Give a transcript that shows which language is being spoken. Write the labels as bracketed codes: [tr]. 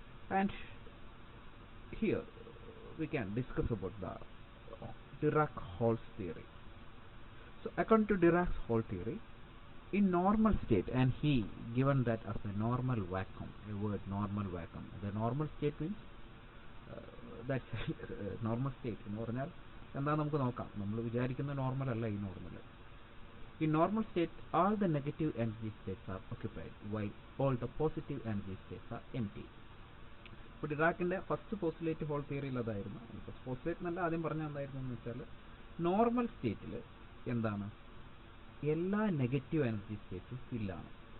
[en] And here we can discuss about the Dirac Hall's theory. So according to Dirac's Hall theory, in normal state, and he given that as the normal vacuum, a word normal vacuum. The normal state means that's normal state [ml] എന്ന് പറഞ്ഞാൽ എന്താ നമുക്ക് നോക്കാം. നമ്മൾ വിചാരിക്കുന്ന normal അല്ല ഈ normal. [en] In normal state, all the negative energy states are occupied, while all the positive energy states are empty. [ml] ഇപ്പോൾ ഡിറാക്കിൻ്റെ ഫസ്റ്റ് പോസ്റ്റുലേറ്റ് ഹോൾ തിയറിയിൽ അതായിരുന്നു. ഫസ്റ്റ് പോസ്റ്റുലേറ്റ് എന്നല്ല, ആദ്യം പറഞ്ഞ എന്തായിരുന്നു എന്ന് വെച്ചാൽ, നോർമൽ സ്റ്റേറ്റിൽ എന്താണ്, എല്ലാ നെഗറ്റീവ് എനർജി സ്റ്റേറ്റ്സും ഫില്ലാണ്.